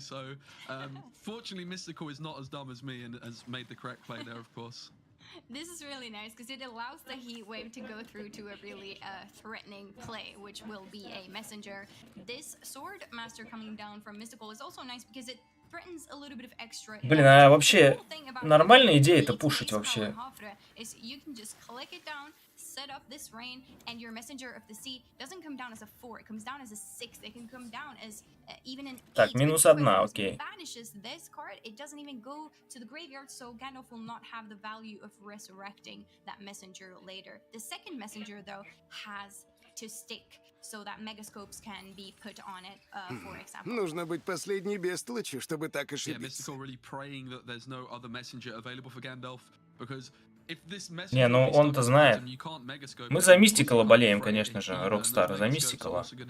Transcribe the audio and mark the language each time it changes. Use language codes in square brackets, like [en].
[en] So fortunately Mystical is not as dumb as me and has made the correct play there, of course. This is really nice because it allows the heat wave to go through to a really threatening play, which will be a messenger. This sword master coming down from Mystical is also nice because it threatens a little bit of extra. [ru] Блин, а вообще нормальная идея это пушить вообще. [en] You can just click it down, set up this rain, and your messenger of the sea doesn't come down as a 4, it comes down as a 6. It can come down as even an 8. [ru] Так, -1, окей. [en] Banishes this card, it doesn't even go to the graveyard, so Gandalf will not have the value of resurrecting that messenger later. The second messenger, though, has to stick so that megascopes can be put on it, for example. [ru] Нужно быть последней бестолочью, чтобы так ошибиться. [en] Yeah, Mystical really praying that there's no other messenger available for Gandalf, because [ru] Не, ну он-то знает. Мы за Мистикала болеем, конечно же, Рокстар, за Мистикала.